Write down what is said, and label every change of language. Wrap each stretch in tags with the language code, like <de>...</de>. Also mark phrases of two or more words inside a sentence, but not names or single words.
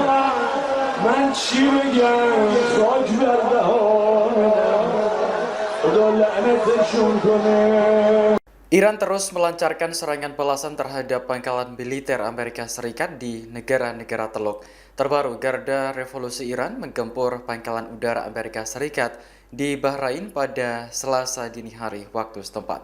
<fa>من چی بگم خاک بر دهانم خدا لعنتشون کنه.</fa> <id>Iran terus melancarkan serangan balasan terhadap pangkalan militer Amerika Serikat di negara-negara Teluk. Terbaru, Garda Revolusi Iran menggempur pangkalan udara Amerika Serikat di Bahrain pada Selasa dini hari waktu setempat.</id>